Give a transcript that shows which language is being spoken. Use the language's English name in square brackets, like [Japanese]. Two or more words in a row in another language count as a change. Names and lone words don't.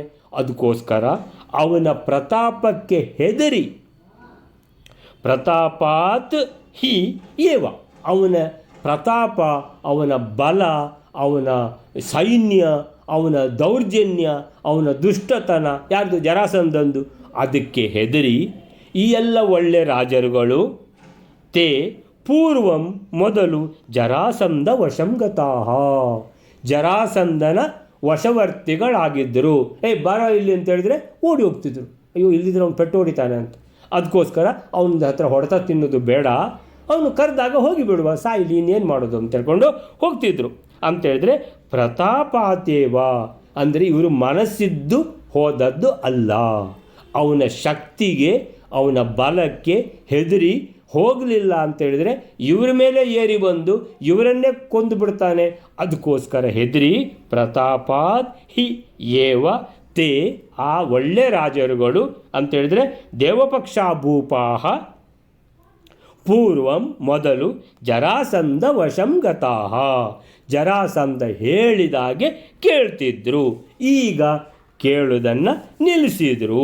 [Kannada] ಅದಕ್ಕೋಸ್ಕರ ಅವನ ಪ್ರತಾಪಕ್ಕೆ ಹೆದರಿ [Sanskrit] ಪ್ರತಾಪಾತ್ ಹಿ ಏವ, [Kannada] ಅವನ ಪ್ರತಾಪ, ಅವನ ಬಲ, ಅವನ ಸೈನ್ಯ, ಅವನ ದೌರ್ಜನ್ಯ, ಅವನ ದುಷ್ಟತನ, ಯಾರ್ದು? ಜರಾಸಂಧಂದು. ಅದಕ್ಕೆ ಹೆದರಿ ಈ ಎಲ್ಲ ಒಳ್ಳೆ ರಾಜರುಗಳು [Sanskrit] ತೇ ಪೂರ್ವಂ [Kannada] ಮೊದಲು [Sanskrit] ಜರಾಸಂಧ ವಶಂಗತಾಹ, [Kannada] ಜರಾಸಂಧನ ವಶವರ್ತಿಗಳಾಗಿದ್ದರು. ಬರ ಇಲ್ಲಿ ಅಂತ ಹೇಳಿದ್ರೆ ಓಡಿ ಹೋಗ್ತಿದ್ರು. ಅಯ್ಯೋ ಇಲ್ಲಿದ್ರೆ ಅವ್ನು ಪೆಟ್ಟು ಹೊಡಿತಾನೆ ಅಂತ. ಅದಕ್ಕೋಸ್ಕರ ಅವನ ಹತ್ರ ಹೊಡೆತ ತಿನ್ನೋದು ಬೇಡ, ಅವನು ಕರೆದಾಗ ಹೋಗಿ ಬಿಡುವ, ಸಾಯಿಲಿ, ಇನ್ನೇನು ಮಾಡೋದು ಅಂತ ಹೇಳ್ಕೊಂಡು ಹೋಗ್ತಿದ್ರು. ಅಂತೇಳಿದ್ರೆ ಪ್ರತಾಪಾತೇವ ಅಂದರೆ ಇವರು ಮನಸ್ಸಿದ್ದು ಹೋದದ್ದು ಅಲ್ಲ, ಅವನ ಶಕ್ತಿಗೆ ಅವನ ಬಲಕ್ಕೆ ಹೆದರಿ ಹೋಗಲಿಲ್ಲ ಅಂತೇಳಿದರೆ ಇವರ ಮೇಲೆ ಏರಿ ಬಂದು ಇವರನ್ನೇ ಕೊಂದು ಬಿಡ್ತಾನೆ. ಅದಕ್ಕೋಸ್ಕರ ಹೆದರಿ [Sanskrit] ಪ್ರತಾಪಾತ್ ಹಿ ಏವ ತೇ [Kannada] ಆ ಒಳ್ಳೆ ರಾಜರುಗಳು ಅಂತೇಳಿದರೆ [Sanskrit] ದೇವಪಕ್ಷ ಭೂಪಾಹ ಪೂರ್ವಂ [Kannada] ಮೊದಲು [Sanskrit] ಜರಾಸಂಧ ವಶಂಗತಾಹ, [Kannada] ಜರಾಸಂಧ ಹೇಳಿದಾಗೆ ಕೇಳ್ತಿದ್ರು. ಈಗ ಕೇಳುವುದನ್ನು ನಿಲ್ಲಿಸಿದರು.